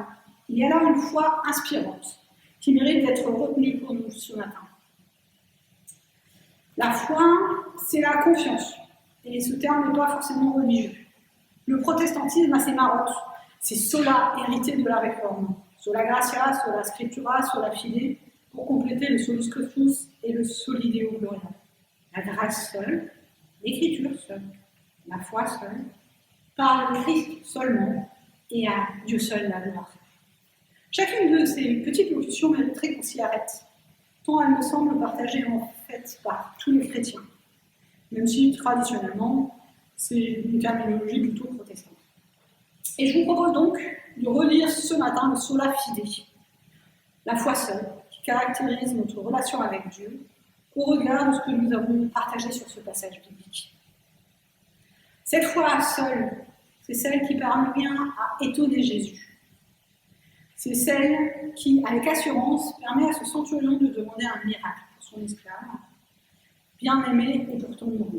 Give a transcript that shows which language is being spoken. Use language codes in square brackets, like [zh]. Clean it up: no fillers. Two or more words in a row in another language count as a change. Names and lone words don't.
[fr] Il y a là une foi inspirante qui mérite d'être retenue pour nous ce matin. La foi, c'est la confiance. Et ce terme n'est pas forcément religieux. Le protestantisme a ses marottes. C'est sola hérité de la réforme. [la] Sola gratia, sola scriptura, sola fide, [fr] pour compléter le [la] solus Christus [fr] et le [la] soli Deo gloria. [fr] La grâce seule, l'écriture seule, la foi seule, par le Christ seulement et à Dieu seul la gloire. Chacune de ces petites locutions mériterait qu'on s'y arrête, tant elles me semblent partagées en fait par tous les chrétiens, même si traditionnellement c'est une terminologie plutôt protestante. Et je vous propose donc de relire ce matin le [la] sola fide, [fr] la foi seule, qui caractérise notre relation avec Dieu au regard de ce que nous avons partagé sur ce passage biblique. Cette foi seule, c'est celle qui parvient à étonner Jésus. C'est celle qui, avec assurance, permet à ce centurion de demander un miracle pour son esclave, bien aimé et pourtant mourant.